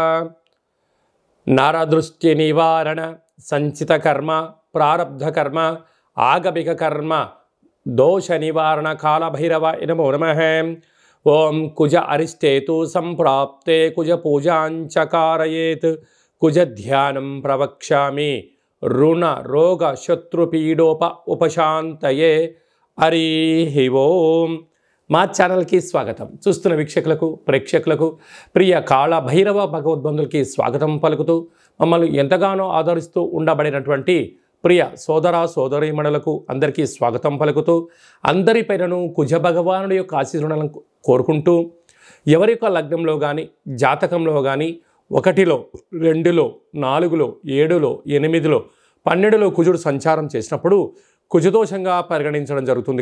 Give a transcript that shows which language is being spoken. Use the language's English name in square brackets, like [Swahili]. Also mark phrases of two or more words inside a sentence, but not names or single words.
[Sanskrit] नरदृष्टि निवारण संचित कर्म प्रारब्ध कर्म आगमिक कर्म दोष निवारण काल भैरवाय नमो नमः। ओम कुज अरिष्टेतु संप्राप्ते कुज पूजांच कारयेत् कुज ध्यानं प्रवक्ष्यामि ऋण रोग शत्रुपीडोप उपशांतये। हरि ओम। [Telugu] మా ఛానల్కి స్వాగతం. చూస్తున్న వీక్షకులకు ప్రేక్షకులకు ప్రియ కాళ భైరవ భగవద్బంధులకి స్వాగతం పలుకుతూ మమ్మల్ని ఎంతగానో ఆదరిస్తూ ఉండబడినటువంటి ప్రియ సోదర సోదరీమణులకు అందరికీ స్వాగతం పలుకుతూ అందరిపైనను కుజ భగవానుడి యొక్క ఆశీర్వాదాలను కోరుకుంటూ ఎవరి యొక్క లగ్నంలో కానీ జాతకంలో కానీ 1లో 2లో 4లో 7లో 8లో 12లో కుజుడు సంచారం చేసినప్పుడు కుజదోషంగా పరిగణించడం జరుగుతుంది.